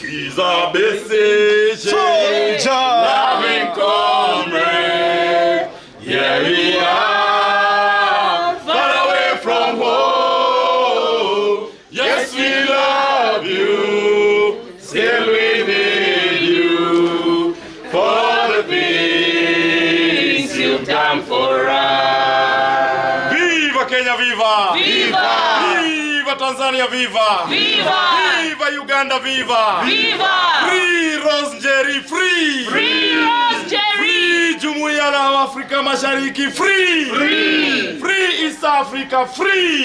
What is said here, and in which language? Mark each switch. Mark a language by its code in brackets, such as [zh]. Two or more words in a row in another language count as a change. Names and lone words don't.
[en] Kiza Besije, loving comrade, here we are, far away from home. Yes, we love you, still we need you, for the things you've done for us. Viva Kenya, viva! Viva! Viva Tanzania, viva! Viva! Viva Uganda, viva! Viva! Free Rose Njeri, free! Free Rose Jerry! [sw] Free Jumuiya la Afrika Mashariki, [en] free! Free! Free East Africa, free!